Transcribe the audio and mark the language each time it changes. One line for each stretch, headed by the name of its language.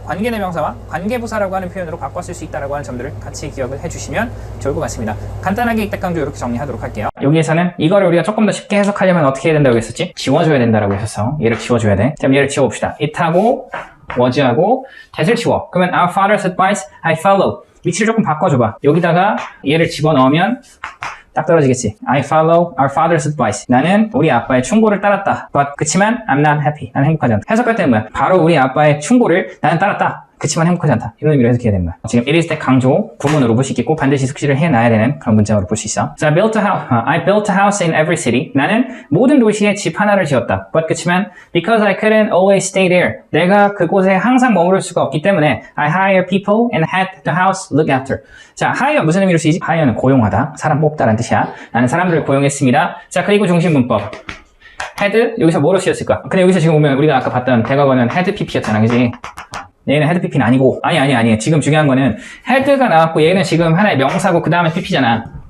Korean: 관계대명사와 관계부사라고 하는 표현으로 바꿔 쓸 수 있다라고 하는 점들을 같이 기억을 해주시면 좋을 것 같습니다. 간단하게 이때 강조 이렇게 정리하도록 할게요. 여기에서는 이거를 우리가 조금 더 쉽게 해석하려면 어떻게 해야 된다고 했었지? 지워줘야 된다라고 했었어. 얘를 지워줘야 돼. 그럼 얘를 지워봅시다. it하고 was하고 that을 지워. 그러면
English: our father's advice I follow.
Korean: 위치를 조금 바꿔줘봐. 여기다가 얘를 집어넣으면 딱 떨어지겠지.
English: I follow our father's advice.
Korean: 나는 우리 아빠의 충고를 따랐다.
English: But
Korean: 그치만
English: I'm not happy.
Korean: 나는 행복하지 않다. 해석할 때는 뭐야? 바로 우리 아빠의 충고를 나는 따랐다. 그치만 행복하지 않다. 이런 의미로 해석해야 되는 거야. 지금 it is 때 강조 구문으로 볼 수 있겠고 반드시 숙지를 해놔야 되는 그런 문장으로 볼 수 있어.
English: 자, I built a house in every city.
Korean: 나는 모든 도시에 집 하나를 지었다.
English: But
Korean: 그치만
English: because I couldn't always stay there.
Korean: 내가 그곳에 항상 머무를 수가 없기 때문에
English: I hire people and had the house look after.
Korean: 자, hire 무슨 의미로 쓰이지? hire는 고용하다, 사람 뽑다라는 뜻이야. 나는 사람들을 고용했습니다. 자, 그리고 중심 문법. had 여기서 뭐로 쓰였을까? 근데 여기서 지금 보면 우리가 아까 봤던 대과거는 had pp였잖아, 그지? 얘는 헤드 pp는 아니고 아니 지금 중요한 거는 헤드가 나왔고 얘는 지금 하나의 명사고 그 다음에 pp잖아.